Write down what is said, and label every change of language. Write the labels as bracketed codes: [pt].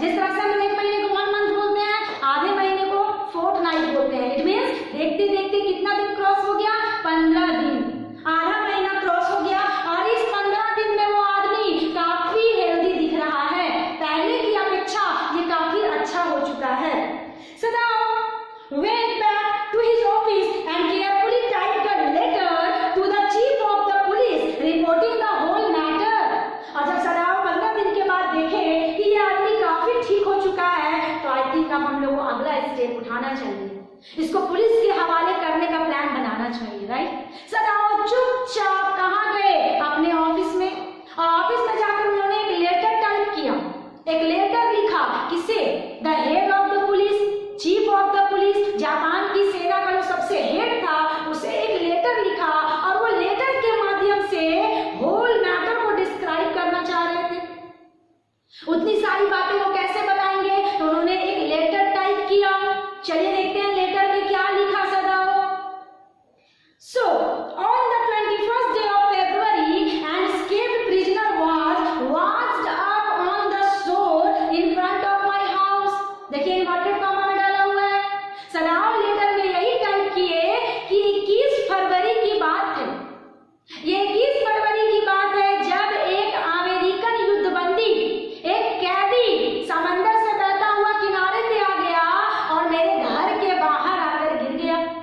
[hi] जिस तरह से हम लोग एक महीने को 1 मंथ बोलते हैं, आधे महीने को फोर्टनाइट बोलते हैं। [en] it means [hi] देखते देखते कितना दिन क्रॉस हो गया, 15 दिन, आधा महीना क्रॉस हो गया। और इस 15 दिन में वो आदमी काफी हेल्दी दिख रहा है, पहले की अपेक्षा ये काफी अच्छा हो चुका है। [en] So now went back to his office and carefully typed a letter to the chief of the police reporting the whole matter। [hi] और जब सदाव 15 दिन के बाद देखे कि ये आदमी काफी ठीक हो चुका है, तो [en] I think [hi] अब हम लोग को अगला स्टेप उठाना चाहिए, इसको पुलिस के हवाले करने का प्लान बनाना चाहिए, राइट। सदाव चुपचाप कहाँ गए, अपने ऑफिस में, और ऑफिस में जाकर उन्होंने एक लेटर टाइप किया, एक लेटर लिखा। किसे? [en] the head of the police, [hi] chief of the police, Japan की सेना का जो सबसे हेड था, उसे एक लेटर लिखा, और वो लेटर के माध्यम से होल मैटर को डिस्क्राइब करना चाह रहे थे। उतनी सारी बातें वो कैसे बताएंगे, तो उन्होंने एक लेटर टाइप किया। चलिए देखते हैं लेटर में क्या लिखा सदाओ। [en] So on the 21st day of February, an escaped prisoner was washed up on the shore in front of my house। [hi] देखिए इन्वर्टेड कॉमा में डाला हुआ है। सदाओ लेटर में यही टाइप किए कि 21 फरवरी की बात है। ये 21 फरवरी की बात है जब एक अमेरिकन युद्धबंदी, एक कैदी समंदर से बहता हुआ किनारे पे आ गया और मेरे घर के बाहर आकर गिर गया।